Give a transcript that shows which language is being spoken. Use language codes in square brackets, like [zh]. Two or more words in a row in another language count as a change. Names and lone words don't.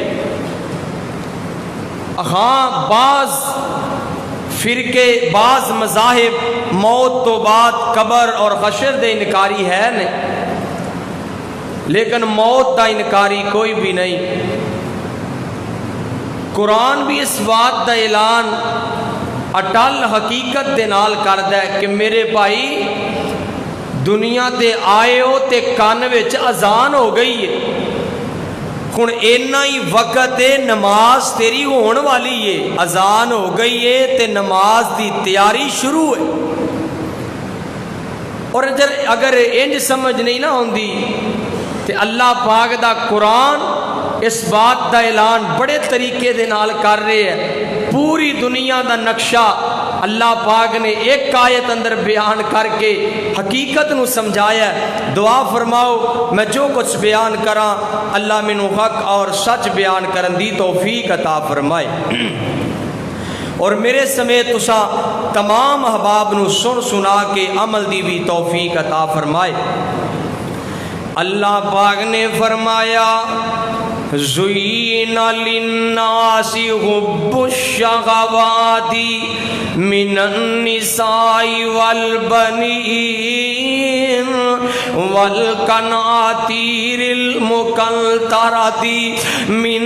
[pa] ہاں بعض فرقے، بعض مذاہب موت تو بعد قبر اور حشر دے انکاری ہے نہیں، لیکن موت دا انکاری کوئی بھی نہیں۔ قرآن بھی اس بات دا اعلان اٹل حقیقت دے نال کردا ہے کہ میرے بھائی دنیا تے آئے ہو تے کان وچ اذان ہو گئی ہے، ہن اینا ہی وقت ہے نماز تیری ہون والی ہے، اذان ہو گئی ہے تے نماز دی تیاری شروع ہے۔ اور اگر انج سمجھ نہیں نہ ہوندی تے اللہ پاک دا قرآن اس بات دا اعلان بڑے طریقے دے نال کر رہے ہیں، پوری دنیا دا نقشہ اللہ پاک نے ایک آیت اندر بیان کر کے حقیقت نو سمجھایا ہے۔ دعا فرماؤ میں جو کچھ بیان کراں اللہ مینوں حق اور سچ بیان کرن دی توفیق عطا فرمائے۔ اور میرے سمیت تسا تمام احباب نو سن سنا کے عمل دی بھی توفیق عطا فرمائے۔ اللہ پاک نے فرمایا [ar] زُيِّنَ لِلنَّاسِ حُبُّ الشَّهَوَاتِ مِنَ النِّسَاءِ وَالْبَنِينَ وَالْقَنَاطِيرِ الْمُقَنطَرَةِ مِنَ